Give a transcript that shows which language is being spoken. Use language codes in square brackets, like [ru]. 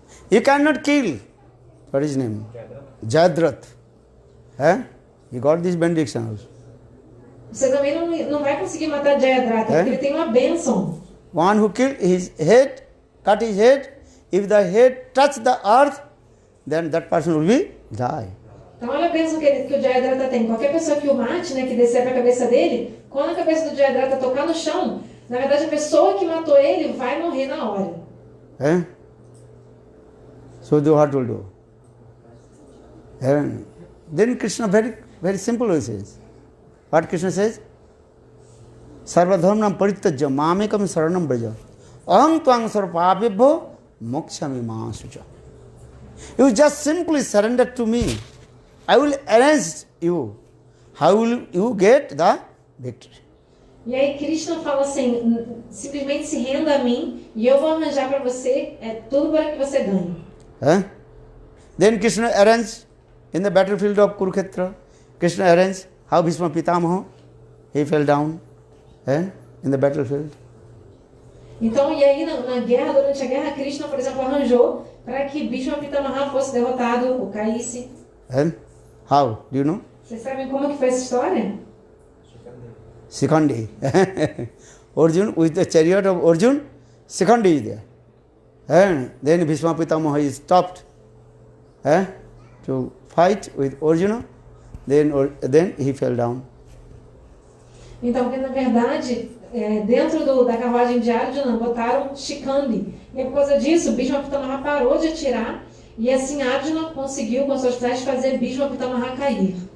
[en] You cannot kill, what is his name? Jayadratha. He got this benediction also. [pt] Você também não vai conseguir matar Jayadratha, porque ele tem uma bênção. [en] One who killed his head, cut his head, if the head touch the earth, then that person will be die. [pt] Então olha a bênção que o Jayadratha tem. Qualquer pessoa que o mate, né, que descer para a cabeça dele, quando a cabeça do Jayadratha tocar no chão, na verdade a pessoa que matou ele vai morrer na hora. [en] So do what will do? And then Krishna very, very simple says. What Krishna says? [sa] Sarvadharmanam parityajya mamekam saranam braja. Aham tvang sarvapabhyabho mokshami masucha. [en] You just simply surrender to me. I will arrange you. How will you get the victory? [pt] E aí Krishna fala assim, simplesmente se renda a mim e eu vou arranjar para você tudo para que você ganhe. [en] Then Krishna arranged in the battlefield of Kurukshetra, Krishna arranged how Bhishma Pitamaha, he fell down in the battlefield. [pt] Então, e aí na guerra, durante a guerra, Krishna, por exemplo, arranjou para que Bhishma Pitamaha fosse derrotado ou caísse. [en] And how? Do you know? [pt] Vocês sabem como que foi essa história? [en] Shikhandi. Arjun, with the chariot of Arjun, Shikhandi is there. And then Bhishma Pitamaha is stopped to fight with Arjuna. Then he fell down. [pt] Então, porque na verdade, dentro da carruagem de Arjuna, botaram Shikhandi. E por causa disso, Bhishma Pitamaha parou de atirar. E assim Arjuna conseguiu, com suas flechas, fazer Bhishma Pitamaha cair.